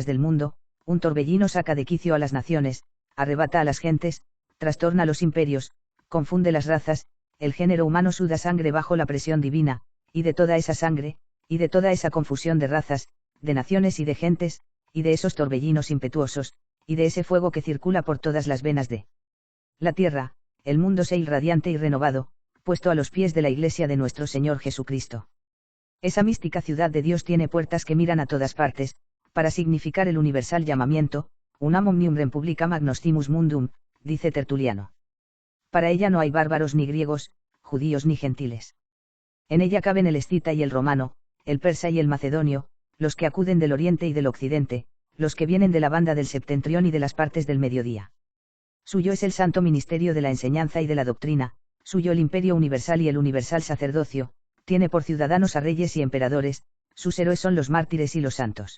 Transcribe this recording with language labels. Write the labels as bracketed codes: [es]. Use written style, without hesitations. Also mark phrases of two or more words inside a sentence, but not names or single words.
[es] del mundo, un torbellino saca de quicio a las naciones, arrebata a las gentes, trastorna los imperios, confunde las razas, el género humano suda sangre bajo la presión divina, y de toda esa sangre, y de toda esa confusión de razas, de naciones y de gentes, y de esos torbellinos impetuosos, y de ese fuego que circula por todas las venas de la tierra, el mundo sea irradiante y renovado, puesto a los pies de la Iglesia de nuestro Señor Jesucristo. Esa mística ciudad de Dios tiene puertas que miran a todas partes, para significar el universal llamamiento, [la] unam omnium republicam agnostimus mundum, [es] dice Tertuliano. Para ella no hay bárbaros ni griegos, judíos ni gentiles. En ella caben el escita y el romano, el persa y el macedonio, los que acuden del oriente y del occidente, los que vienen de la banda del septentrión y de las partes del mediodía. Suyo es el santo ministerio de la enseñanza y de la doctrina, suyo el imperio universal y el universal sacerdocio, tiene por ciudadanos a reyes y emperadores, sus héroes son los mártires y los santos.